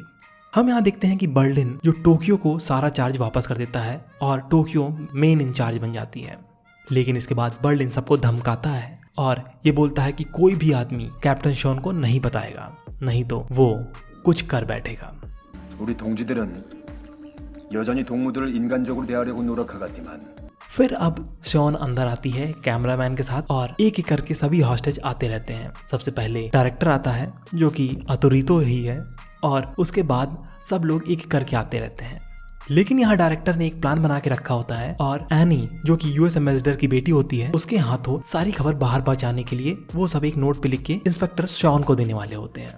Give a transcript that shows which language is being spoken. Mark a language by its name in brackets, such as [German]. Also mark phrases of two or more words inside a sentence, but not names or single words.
[Hindi] हम यहाँ देखते हैं कि बर्लिन जो टोक्यो को सारा चार्ज वापस कर देता है और टोक्यो [English] main incharge [Hindi] बन जाती है। लेकिन इसके बाद बर्लिन सबको धमकाता है और ये बोलता है कि कोई भी आदमी कैप्टन शॉन को नहीं बताएगा, नहीं तो वो कुछ कर बैठेगा। [Korean] 우리 동지들은 여전히 동무들을 인간적으로 대하려고 노력하겠지만 [Hindi] फिर अब शॉन अंदर आती है कैमरामैन के साथ और एक एक करके सभी हॉस्टेज आते रहते हैं। सबसे पहले डायरेक्टर आता है जो कि अतुरितो ही है और उसके बाद सब लोग एक एक करके आते रहते हैं। लेकिन यहाँ डायरेक्टर ने एक प्लान बना के रखा होता है और एनी जो कि [English] US ambassador [Hindi] की बेटी होती है उसके हाथों सारी खबर बाहर पहुंचाने के लिए वो सब एक नोट पे लिख के इंस्पेक्टर शॉन को देने वाले होते हैं।